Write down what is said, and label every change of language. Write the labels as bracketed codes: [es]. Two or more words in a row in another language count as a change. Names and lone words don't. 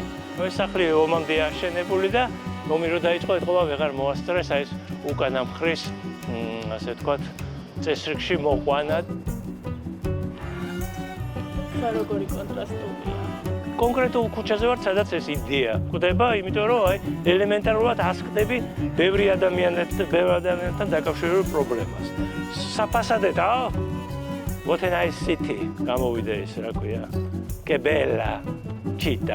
[ka] ეს სახლი ომამდე აშენებული და ომი რო დაიწყო, ეთყობა ვეღარ მოასწრეს, აი ეს უკანა მხრის, ასე ვთქვათ, წესრიგში მოყვანა. როგორი კონტრასტულია. კონკრეტულ ქუჩაზე ვარ, სადაც ეს იდეა გვხვდება, იმიტომ რომ აი ელემენტარულად ასკდები ბევრი ადამიანთან დაკავშირებულ პრობლემას. საფასადეთ, [en] what a nice city. [ka] გამოვიდა ეს, რა ქვია? [it] Que bella città.